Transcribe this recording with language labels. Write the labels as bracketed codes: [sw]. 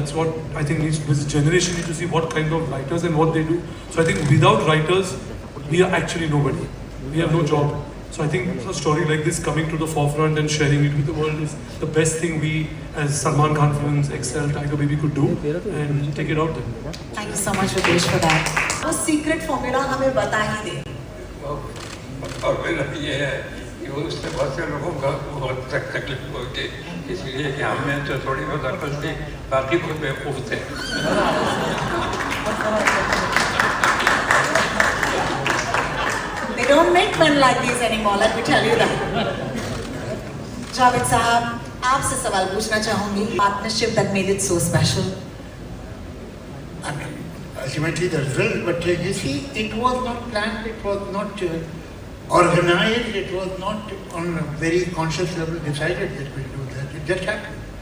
[en] That's what I think this generation needs to see what kind of writers and what they do. So I think without writers, we are actually nobody. We have no job. So I think a story like this coming to the forefront and sharing it with the world is the best thing we as Salman Khan Films, Excel, Tiger Baby could do and take it out there. Thank you so much, Ritesh, for that. [hi] वो secret formula हमें बता ही दे. और मेरा ये है कि उससे बहुत से लोगों का बहुत तकलीफ होती इसलिए कि हमें तो थोड़ी बहुत अकल थी बाकी बहुत बेवकूफ़ थे [en] They don't make men like these anymore, let me tell you that. [hi] Javed Sahab, आपसे सवाल पूछना चाहूँगी. [en] Partnership that made it so special. I mean, ultimately the result, but you see, it was not planned, it was not organized, it was not on a very conscious level decided that we'll do that. It just happened.